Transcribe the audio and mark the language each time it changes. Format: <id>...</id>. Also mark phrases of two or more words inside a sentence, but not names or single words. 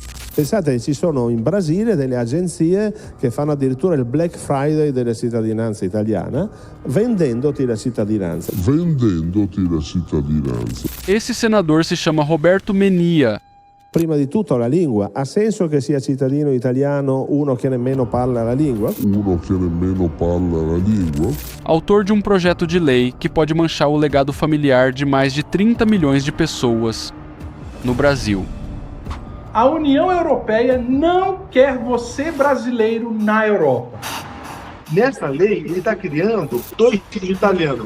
<it>Pensate che ci sono in Brasile delle agenzie che fanno addirittura il Black Friday della cittadinanza italiana, vendendoti la cittadinanza.</it> <pt>Esse senador se chama Roberto Menia.</pt> <it>Prima di tutto la lingua. Ha senso che sia cittadino italiano uno che nemmeno parla la lingua?</it> <pt>Autor de um projeto de lei que pode manchar o legado familiar de mais de 30 milhões de pessoas no Brasil. A União Europeia não quer você brasileiro na Europa. Nessa lei, ele está criando dois tipos de italiano.</pt>